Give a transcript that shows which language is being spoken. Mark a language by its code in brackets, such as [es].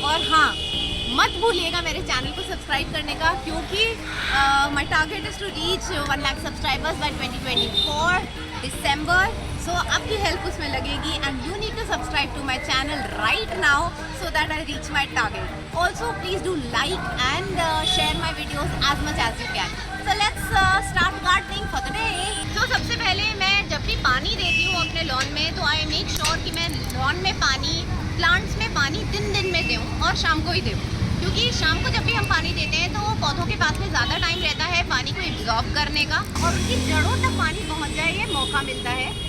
[hi] और हाँ, मत भूलिएगा मेरे चैनल को सब्सक्राइब करने का, क्योंकि [en] My target is to reach 1 lakh subscribers by 2024 December. So [hi] आपकी हेल्प उसमें लगेगी [en] And you need to subscribe to my channel right now so that I reach my target. Also, please do like and share my videos as much as you can. So let's start gardening for the day. [hi] So सबसे पहले मैं जब भी पानी देती हूँ अपने lawn में, तो [en] I make sure [hi] कि मैं लॉन में पानी, प्लांट्स में पानी दिन में दूँ और शाम को ही दूँ, क्योंकि शाम को जब भी हम पानी देते हैं तो पौधों के पास में ज़्यादा टाइम रहता है पानी को एब्जॉर्ब करने का और उनकी जड़ों तक पानी पहुँच जाए ये मौका मिलता है।